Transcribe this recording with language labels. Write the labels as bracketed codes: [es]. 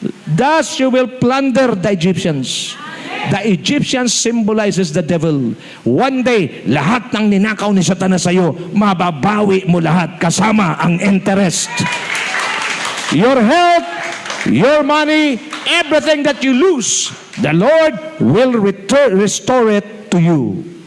[en] Thus you will plunder the Egyptians. The Egyptians symbolizes the devil. [tl] One day, lahat ng ninakaw ni Satanas sa iyo, mababawi mo lahat kasama ang interest. [en] Your health, your money, everything that you lose, the Lord will restore it to you.